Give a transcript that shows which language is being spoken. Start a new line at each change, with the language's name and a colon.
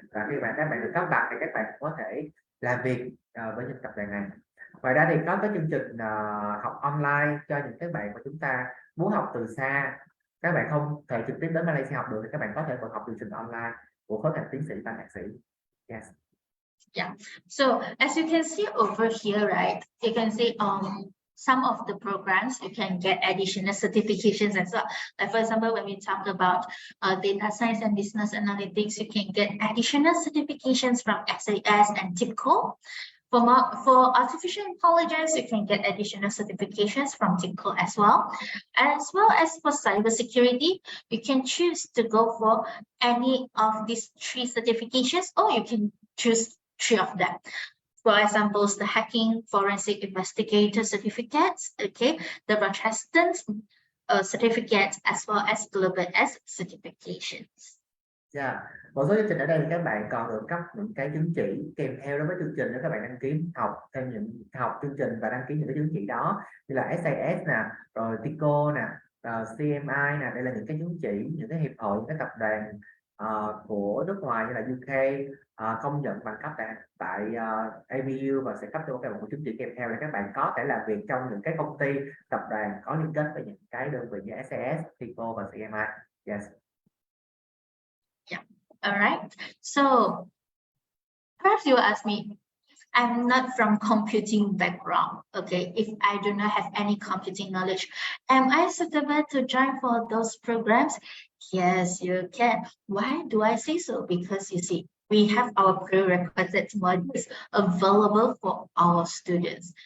Vietnamese: Và khi các bạn được cấp bằng thì các bạn có thể làm việc với những tập đoàn này. Ngoài ra thì có cái chương trình học online cho những cái bạn mà chúng ta muốn học từ xa, các bạn không thể trực tiếp đến Malaysia học được, thì các bạn có thể vẫn học chương trình online của khối ngành tiến sĩ và thạc sĩ.
English: Yes. Yeah. So as you can see over here, right, you can see some of the programs you can get additional certifications as well. Like for example, when we talk about data science and business analytics, you can get additional certifications from SAS and TIBCO. For artificial intelligence, you can get additional certifications from TIBCO as well as for cybersecurity. You can choose to go for any of these 3 certifications, or you can choose 3 of them. For example, the Hacking Forensic Investigator certificates, okay, the Rochester certificate, as well as Global S certifications. Yeah.
Vietnamese: Một số chương trình ở đây thì các bạn còn được cấp những cái chứng chỉ kèm theo đối với chương trình, nếu các bạn đăng ký học theo những chương trình và đăng ký những cái chứng chỉ đó, như là SAS nè, rồi TIBCO nè, CMI nè. Đây là những cái chứng chỉ, những cái hiệp hội, những cái tập đoàn của nước ngoài như là UK công nhận bằng cấp tại ABU, và sẽ cấp cho các bạn một chứng chỉ kèm theo để các bạn có thể làm việc trong những cái công ty, tập đoàn có liên kết với những cái đơn vị như SAS, TIBCO và CMI.
English: Yes. Yeah. All right. So perhaps you ask me, I'm not from computing background. Okay, if I do not have any computing knowledge, am I suitable to join for those programs? Yes, you can. Why do I say so? Because you see, we have our prerequisite modules available for our students.